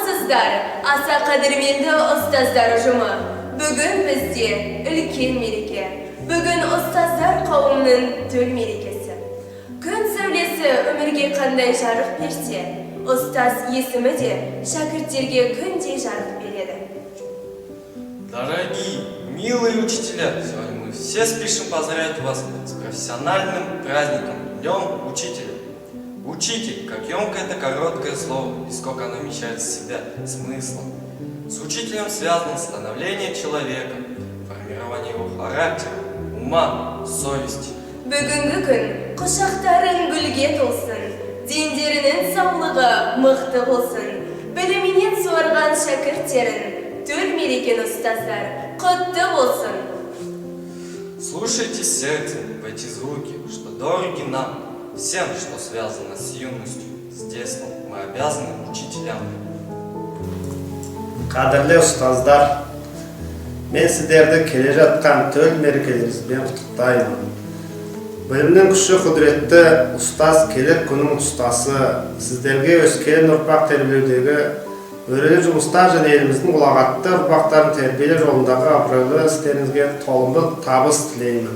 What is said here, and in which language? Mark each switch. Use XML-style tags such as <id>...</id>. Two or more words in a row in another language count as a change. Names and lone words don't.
<kk>Армысыздар, аса қадірменді ұстаздар ұжымы. Бүгін бізде үлкен мереке. Бүгін ұстаздар қауымның төл мерекесі. Күн сәулесі өмірге қандай жарық берсе, ұстаз есімі де шәкірттерге күндей жарық береді.</kk> <ru>Дорогие, милые учителя, сегодня мы все спешим поздравить вас с профессиональным праздником, Днем Учителя. Учитель, как емко это короткое слово, и сколько оно вмещает в себя смыслом. С учителем связано становление человека, формирование его характера, ума, совести.</ru> <kk>Бүгінгі күн құшақтарың гүлге толсын, дендерінің саулығы мықты болсын, біліменен суарған шәкірттерін, төл мерекен ұстаздар, құтты болсын.</kk> <ru>Слушайте сердцем в эти звуки, что дороги нам, всем, что связано с юностью, с детством, мы обязаны учителям.</ru> <kk>Қадірлі ұстаздар, мен сіздерді келе жатқан төл мерекелеріңізбен құттықтаймын. Білімнің күші құдіретті ұстаз келер күннің ұстасы, сіздерге өскелең ұрпақ тәрбиелеудегі өрелі жұмыстар және еліміздің ұлағатты ұрпақтарын тәрбиелеу жолындағы абыройлы істеріңізге толымды табыс тілеймін.</kk>